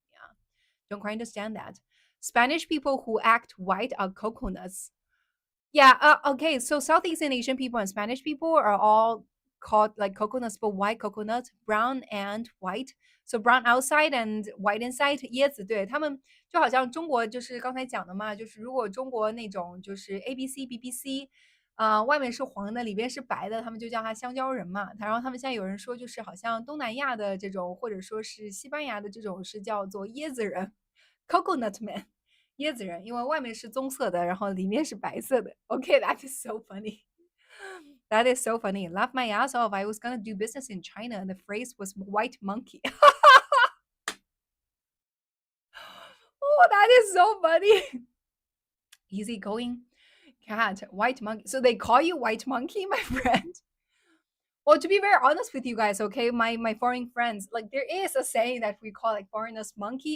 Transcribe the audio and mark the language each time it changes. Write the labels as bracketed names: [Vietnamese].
[English] Yeah, don't quite understand that. Spanish people who act white are coconuts. Yeah, okay. So Southeast Asian people and Spanish people are all called like coconuts, but white coconut, brown and white. So brown outside and white inside. [Chinese] 椰子，对，他们就好像中国就是刚才讲的嘛，就是如果中国那种就是 ABC、BBC，外面是黄的，里边是白的，他们就叫它香蕉人嘛。然后他们现在有人说，就是好像东南亚的这种，或者说是西班牙的这种，是叫做椰子人 （Coconut Man），椰子人，因为外面是棕色的，然后里面是白色的。 [English] Okay, that is so funny. That is so funny. Laugh my ass off. I was gonna do business in China, and the phrase was white monkey. Oh, that is so funny. Easy going cat, white monkey. So they call you white monkey, my friend? Well, to be very honest with you guys, okay, my foreign friends, like there is a saying that we call like foreigners monkey.